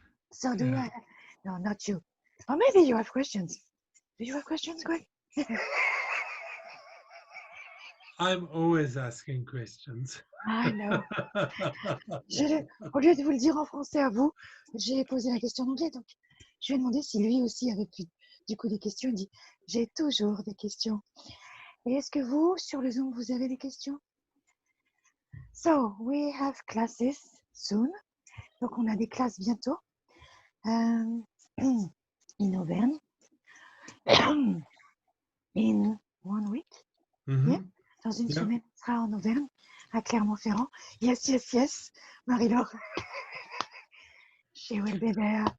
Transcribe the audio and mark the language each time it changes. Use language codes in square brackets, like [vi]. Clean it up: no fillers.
[en] So do you have... No, not you. Or maybe you have questions. Do you have questions, Greg? I'm always asking questions. I know. [fr] Au lieu de vous le dire en français à vous, j'ai posé la question en anglais. Donc, je lui ai demandé si lui aussi avait du coup des questions. Il dit, j'ai toujours des questions. Et est-ce que vous, sur le Zoom, vous avez des questions? [en] So, we have classes soon. [fr] Donc, on a des classes bientôt. [en] In Auvergne. In 1 week. Mm-hmm. Yeah. [fr] Dans une semaine, on sera en Auvergne à Clermont-Ferrand. [en] Yes, yes, yes. Marie-Laure, she will be there.